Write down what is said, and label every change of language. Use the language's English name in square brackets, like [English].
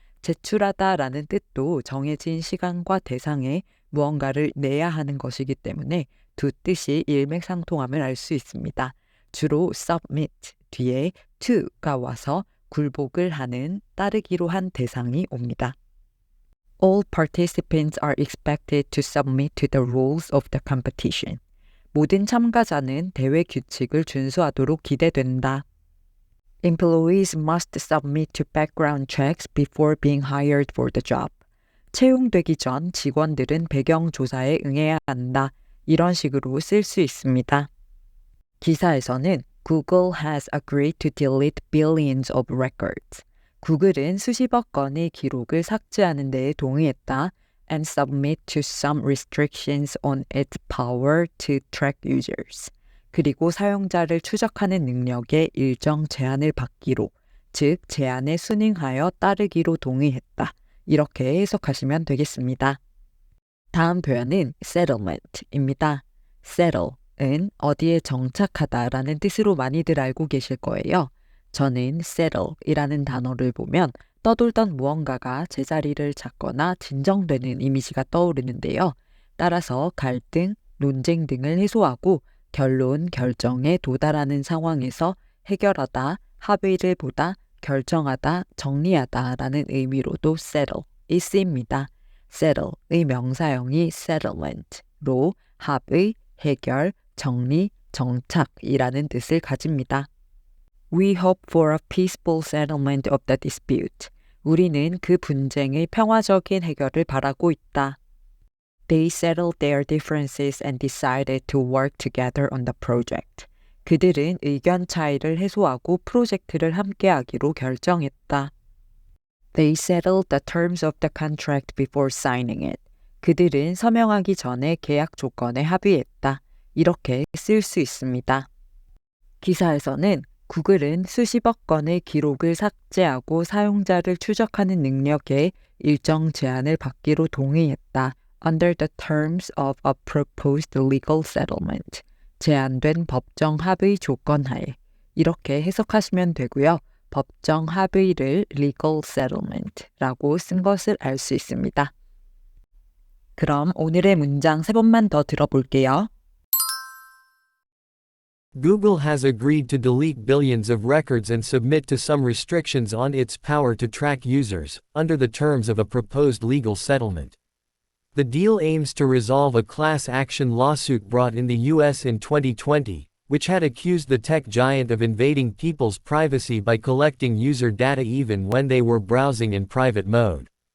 [Korean] 제출하다라는 뜻도 정해진 시간과 대상에 무언가를 내야 하는 것이기 때문에 두 뜻이 일맥상통함을 알 수 있습니다. 주로 submit 뒤에 to가 와서 굴복을 하는, 따르기로 한 대상이 옵니다. [English] All participants are expected to submit to the rules of the competition. [Korean] 모든 참가자는 대회 규칙을 준수하도록 기대된다. [English] Employees must submit to background checks before being hired for the job. [Korean] 채용되기 전 직원들은 배경 조사에 응해야 한다. 이런 식으로 쓸 수 있습니다. 기사에서는 [English] Google has agreed to delete billions of records. [Korean] 구글은 수십억 건의 기록을 삭제하는 데에 동의했다. [English] And submit to some restrictions on its power to track users. [Korean] 그리고 사용자를 추적하는 능력에 일정 제한을 받기로, 즉 제한에 순응하여 따르기로 동의했다. 이렇게 해석하시면 되겠습니다. 다음 표현은 settlement입니다. settle은 어디에 정착하다라는 뜻으로 많이들 알고 계실 거예요. 저는 settle이라는 단어를 보면 떠돌던 무언가가 제자리를 잡거나 진정되는 이미지가 떠오르는데요. 따라서 갈등, 논쟁 등을 해소하고 결론, 결정에 도달하는 상황에서 해결하다, 합의를 보다, 결정하다, 정리하다라는 의미로도 settle이 쓰입니다. settle의 명사형이 settlement로 합의, 해결, 정리, 정착이라는 뜻을 가집니다. [English] We hope for a peaceful settlement of the dispute. [Korean] 우리는 그 분쟁의 평화적인 해결을 바라고 있다. [English] They settled their differences and decided to work together on the project. [Korean] 그들은 의견 차이를 해소하고 프로젝트를 함께하기로 결정했다. [English] They settled the terms of the contract before signing it. [Korean] 그들은 서명하기 전에 계약 조건에 합의했다. 이렇게 쓸 수 있습니다. 기사에서는 구글은 수십억 건의 기록을 삭제하고 사용자를 추적하는 능력에 일정 제한을 받기로 동의했다. [English] Under the terms of a proposed legal settlement. [Korean] 제한된 법정 합의 조건 하에. 이렇게 해석하시면 되고요. 법정 합의를 legal settlement라고 쓴 것을 알 수 있습니다. 그럼 오늘의 문장 3번만 더 들어볼게요. [English] Google has agreed to delete billions of records and submit to some restrictions on its power to track users, under the terms of a proposed legal settlement. The deal aims to resolve a class action lawsuit brought in the U.S. in 2020, which had accused the tech giant of invading people's privacy by collecting user data even when they were browsing in private mode.